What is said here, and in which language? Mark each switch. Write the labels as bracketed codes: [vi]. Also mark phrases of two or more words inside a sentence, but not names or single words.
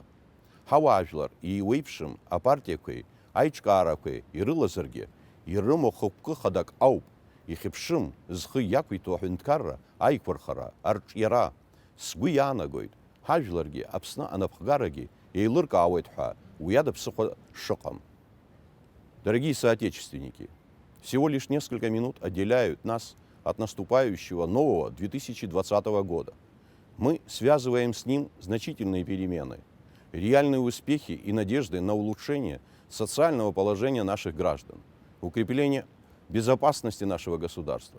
[ab] Ҳауаажәлар иеиуеиԥшым апартиақәеи аиҿкаарақәеи ирылазаргьы, ирымоу хықәкы хадак ауп, ихьыԥшым зхы иақәиҭу аҳәынҭқарра, аиқәырхара, арҿиара. Сгәы иаанагоит, ҳажәларгьы Аԥсны анапхгарагьы еилыркаауеит ҳәа уи ада ԥсыхәа шыҟам. [ru] Дорогие соотечественники, всего лишь несколько минут отделяют нас от наступающего нового 2020 года. Мы связываем с ним значительные перемены, реальные успехи и надежды на улучшение социального положения наших граждан, укрепление безопасности нашего государства.